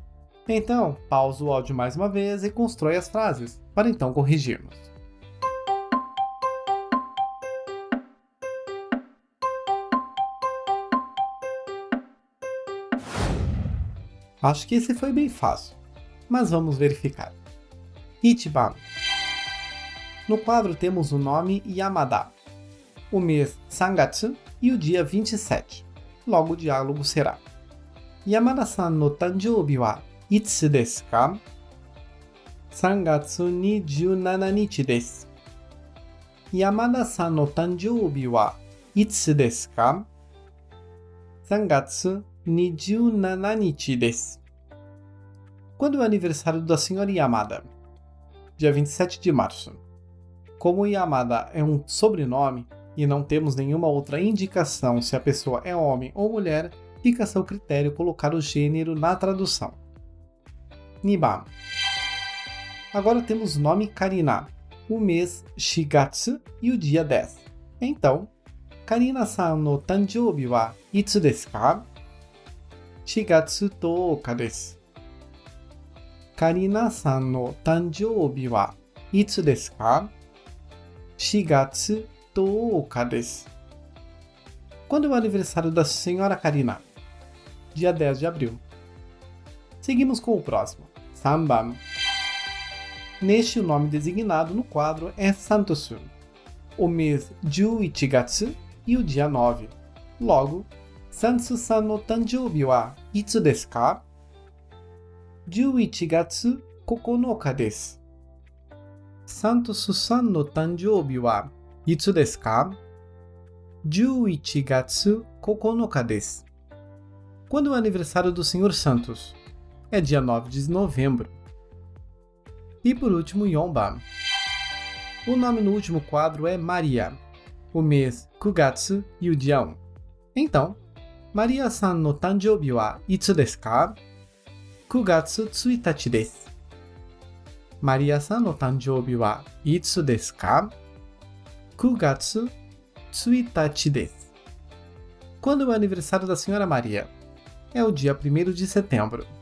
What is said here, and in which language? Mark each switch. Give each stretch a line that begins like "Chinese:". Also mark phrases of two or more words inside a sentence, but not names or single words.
Portuguese: Então, pausa o áudio mais uma vez e constrói as frases, para então corrigirmos. Acho que esse foi bem fácil, mas vamos verificar. Ichiban. No quadro temos o nome Yamada, o mês Sangatsu e o dia 27. Logo o diálogo será:
Japanese: 山田さんの誕生日はいつですか? 3月27日です。山田さんの誕生日はいつですか? 3月27日です。
Portuguese: Quando é o aniversário da senhora Yamada? Dia 27 de março. Como Yamada é um sobrenome e não temos nenhuma outra indicação se a pessoa é homem ou mulher, fica a seu critério colocar o gênero na tradução. Niban. Agora temos o nome Karina, o mês Shigatsu e o dia 10.
Japanese: Então, カリナさんの誕生日はいつですか? 4月10日です。カリナさんの誕生日はいつですか? 4月10日です。
Portuguese: Quando é o aniversário da senhora Karina? Dia 10 de abril. Seguimos com o próximo. Sanban. Neste, o nome designado no quadro é Santosu, o mês 11 月e o dia 9. Logo,
Japanese: サントスさんの誕生日はいつですか? 11月9日です。サントスさんの誕生日はいつですか? 11月9日です。
Portuguese: Quando é o aniversário do Sr. Santos? É dia 9 de novembro. E por último, Yonban. O nome no último quadro é Maria, o mês Kugatsu e o dia 1.
Japanese: Então, マリアさんの誕生日はいつですか? 九月1日です。マリアさんの誕生日はいつですか? 九月1日です。
Portuguese: Quando é o aniversário da senhora Maria? É o dia 1º de setembro.